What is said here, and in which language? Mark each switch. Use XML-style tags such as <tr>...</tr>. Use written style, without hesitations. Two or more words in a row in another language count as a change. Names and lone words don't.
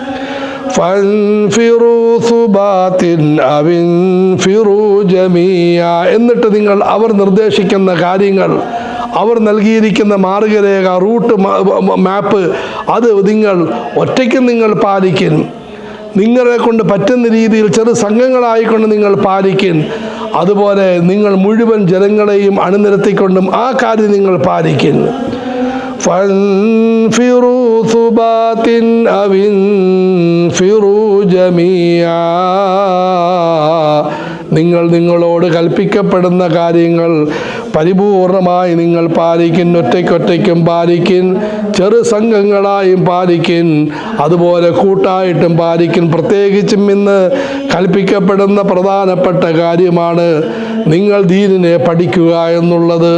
<ml>എന്നിട്ട് നിങ്ങൾ അവർ നിർദ്ദേശിക്കുന്ന കാര്യങ്ങൾ, അവർ നൽകിയിരിക്കുന്ന മാർഗരേഖ,</ml> <en>route map,</en> <ml>അത് നിങ്ങൾ ഒറ്റയ്ക്ക് നിങ്ങൾ പാലിക്കും. നിങ്ങളെ കൊണ്ട് പറ്റുന്ന രീതിയിൽ ചെറു സംഘങ്ങളായിക്കൊണ്ട് നിങ്ങൾ പാലിക്കും. അതുപോലെ നിങ്ങൾ മുഴുവൻ ജനങ്ങളെയും അണിനിരത്തിക്കൊണ്ടും ആ കാര്യം നിങ്ങൾ പാലിക്കും.</ml> <ar>فانفروا ثبات أو انفروا جميعا.</ar> <ml>നിങ്ങളോട് കൽപ്പിക്കപ്പെടുന്ന കാര്യങ്ങൾ പരിപൂർണമായി നിങ്ങൾ പാലിക്കും. ഒറ്റയ്ക്കൊറ്റയ്ക്കും പാലിക്കും, ചെറു സംഘങ്ങളായും പാലിക്കും, അതുപോലെ കൂട്ടായിട്ടും പാലിക്കും. പ്രത്യേകിച്ചും ഇന്ന് കൽപ്പിക്കപ്പെടുന്ന പ്രധാനപ്പെട്ട കാര്യമാണ് നിങ്ങൾ ദീനിനെ പഠിക്കുക എന്നുള്ളത്.</ml>